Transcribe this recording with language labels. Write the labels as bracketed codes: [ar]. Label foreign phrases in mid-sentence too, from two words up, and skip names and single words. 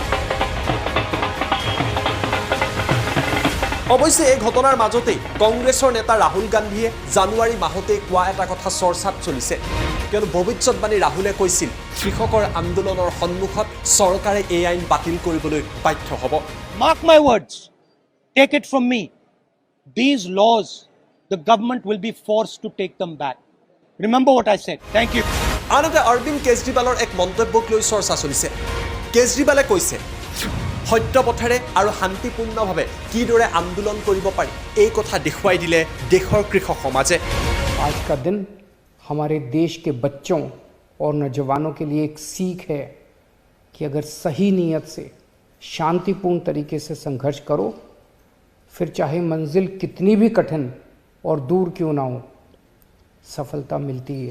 [as] অৱশ্যে এই ঘটনাৰ মাজতেই কংগ্ৰেছৰ নেতা ৰাহুল গান্ধীয়ে জানুৱাৰী মাহতেই কোৱা এটা কথা চৰ্চাত চলিছে, কিয়নো ভৱিষ্যতবাণী ৰাহুলে কৈছিল কৃষকৰ আন্দোলনৰ সন্মুখত চৰকাৰে এই আইন বাতিল কৰিবলৈ বাধ্য হ'ব। [en] Mark my words, take it from me, these laws, the government will be forced to take them back. Remember what I said. Thank you. [as] আনহাতে অৰবিন্দ কেজৰিৱালৰ এক মন্তব্যক লৈ চৰ্চা চলিছে। কেজৰিৱালে কৈছে সত্য পথেৰে আৰু শান্তিপূৰ্ণভাৱে কিদৰে আন্দোলন কৰিব পাৰি এই কথা দেখুৱাই দিলে দেশৰ কৃষক সমাজে। [hi] आज का दिन हमारे देश के बच्चों और नौजवानों के लिए एक सीख है कि अगर सही नीयत से शांतिपूर्ण तरीके से संघर्ष करो, फिर चाहे मंजिल कितनी भी कठिन और दूर क्यों ना हो, सफलता मिलती है।